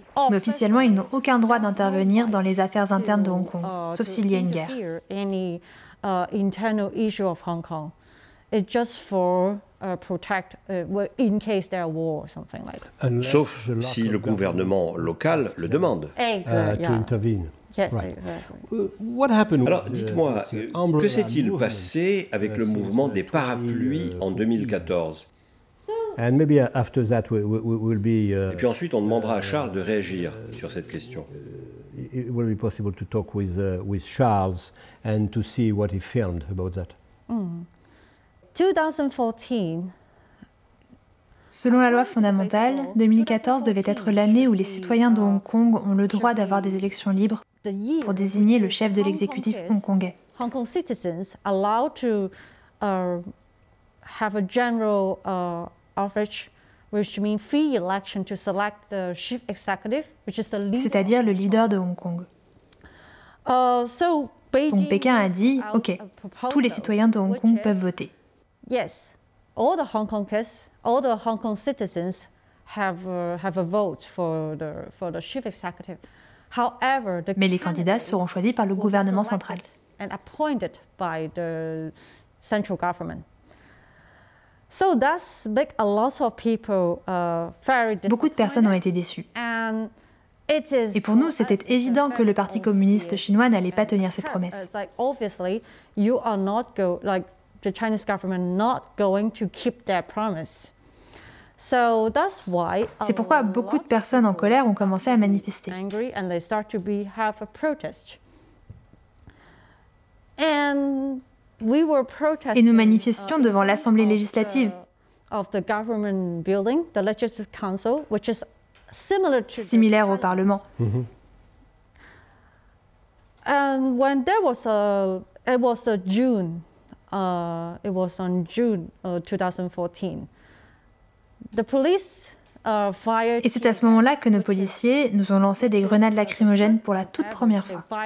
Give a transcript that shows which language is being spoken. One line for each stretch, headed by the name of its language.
French: Mais officiellement, ils n'ont aucun droit d'intervenir dans les affaires internes de Hong Kong, sauf s'il y a une guerre.
English: Any internal issue of Hong Kong. It's just for protect in case there are war or something like that.
French: Sauf si le gouvernement local le demande.
English: To intervene. Yes, right. Exactly.
French: Alors, dites-moi, que s'est-il passé avec le mouvement des parapluies en 2014 ?
English: And maybe after that we'll be,
French: Et puis ensuite, on demandera à Charles de réagir sur cette question.
English: It will be possible to talk with Charles and to see what he filmed about that. 2014.
French: Selon la loi fondamentale, 2014 devait être l'année où les citoyens de Hong Kong ont le droit d'avoir des élections libres pour désigner le chef de l'exécutif hongkongais.
English: Hong Kong citizens allowed to have a general office, which means free election to select the chief executive, which is the leader.
French: C'est-à-dire le leader de Hong Kong. Donc Pékin a dit, OK, tous les citoyens de Hong Kong peuvent voter.
English: Yes, all the Hong Kong citizens have a vote for the chief executive. However,
French: mais les candidats seront choisis par le gouvernement central.
English: And appointed by the central government. So that's make a lot of people very disappointed.
French: Beaucoup de personnes ont été déçues. Et pour nous, c'était évident que le Parti communiste chinois n'allait pas tenir ses promesses.
English: Obviously, you are not the Chinese government not going to keep their promise. So that's why.
French: C'est pourquoi beaucoup de personnes en colère ont commencé à manifester.
English: Angry and they start to have a protest. And we were protesting.
French: Et nous manifestions devant l'Assemblée législative.
English: Of the government building, the Legislative Council, which is
French: similaire au Parlement.
English: And when there was it was June, it was on June 2014. The police
French: Et c'est à ce moment-là que nos policiers nous ont lancé des grenades lacrymogènes pour la toute première fois.